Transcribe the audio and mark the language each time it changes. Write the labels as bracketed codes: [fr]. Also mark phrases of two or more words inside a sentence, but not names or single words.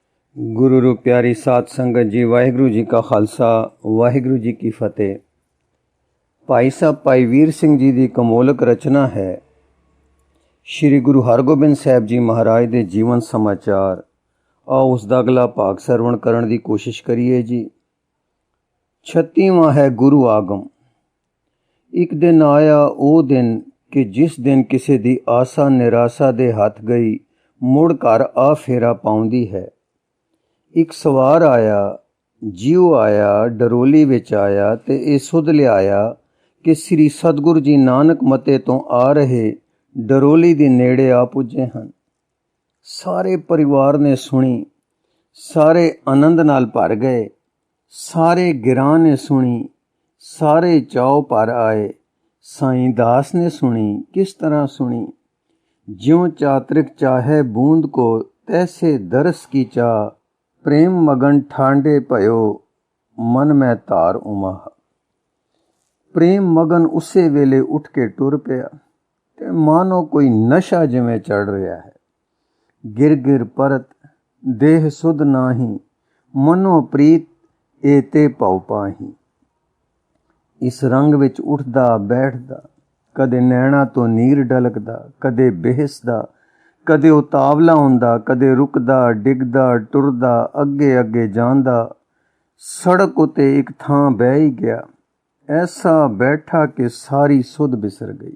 [pa] ਗੁਰੂ ਰੂ ਪਿਆਰੀ ਸਾਧ ਸੰਗਤ ਜੀ, ਵਾਹਿਗੁਰੂ ਜੀ ਕਾ ਖ਼ਾਲਸਾ ਵਾਹਿਗੁਰੂ ਜੀ ਕੀ ਫ਼ਤਿਹ। [hi] भाई साहब भाई वीर सिंह जी की कमोलक रचना है श्री गुरु हरगोबिंद साहब जी महाराज के जीवन समाचार। आओ उसका अगला भाग सरवण करने की कोशिश करिए जी। [pa] 36ਵਾਂ ਹੈ ਗੁਰੂ ਆਗਮ। ਏਕ ਦਿਨ ਆਇਆ ਵੋ ਦਿਨ ਕਿ ਜਿਸ ਦਿਨ ਕਿਸੀ ਦੀ ਆਸ਼ਾ ਨਿਰਾਸ਼ਾ ਦੇ ਹੱਥ ਗਈ ਮੁੜ ਘਰ ਆ ਫੇਰਾ ਪਾਉਂਦੀ ਹੈ। ਏਕ ਸਵਾਰ ਆਇਆ, ਜੀਵ ਆਇਆ, ਡਰੋਲੀ ਵਿਚ ਆਇਆ ਤੇ ਯੇ ਸੁਧ ਲਿਆ ਕਿ ਸ੍ਰੀ ਸਤਿਗੁਰੂ ਜੀ ਨਾਨਕ ਮਤੇ ਤੋਂ ਆ ਰਹੇ ਡਰੋਲੀ ਦੇ ਨੇੜੇ ਆ ਪੁੱਜੇ ਹਨ। ਸਾਰੇ ਪਰਿਵਾਰ ਨੇ ਸੁਣੀ, ਸਾਰੇ ਆਨੰਦ ਨਾਲ ਭਰ ਗਏ। ਸਾਰੇ ਗਿਰਾਂ ਨੇ ਸੁਣੀ, ਸਾਰੇ ਚਾਅ ਭਰ ਆਏ। ਸਾਈਂ ਦਾਸ ਨੇ ਸੁਣੀ, ਕਿਸ ਤਰ੍ਹਾਂ ਸੁਣੀ? [bra] ज्यों चातरिक चाहे बूंद को तैसे दरस की चाह, प्रेम मगन ठांडे भयो मन में तार उमा। [pa] ਪ੍ਰੇਮ ਮਗਨ ਉਸੇ ਵੇਲੇ ਉੱਠ ਕੇ ਟੁਰ ਪਿਆ ਤੇ ਮਾਨੋ ਕੋਈ ਨਸ਼ਾ ਜਿਵੇਂ ਚੜ੍ਹ ਰਿਹਾ ਹੈ। [bra] गिर गिर परत देह सुध नाही, मनो प्रीत एते पौ पाही। [pa] ਇਸ ਰੰਗ ਵਿਚ ਉੱਠਦਾ ਬੈਠਦਾ, ਕਦੇ ਨੈਣਾਂ ਤੋਂ ਨੀਰ ਡਲ੍ਹਕਦਾ, ਕਦੇ ਬਹਿਸਦਾ, ਕਦੇ ਉਤਾਵਲਾ ਹੁੰਦਾ, ਕਦੇ ਰੁਕਦਾ ਡਿੱਗਦਾ ਟੁਰਦਾ ਅੱਗੇ ਅੱਗੇ ਜਾਂਦਾ। ਸੜਕ ਉੱਤੇ ਏਕ ਥਾਂ ਬਹਿ ਹੀ ਗਿਆ, ਐਸਾ ਬੈਠਾ ਕਿ ਸਾਰੀ ਸੁੱਧ ਬਿਸਰ ਗਈ।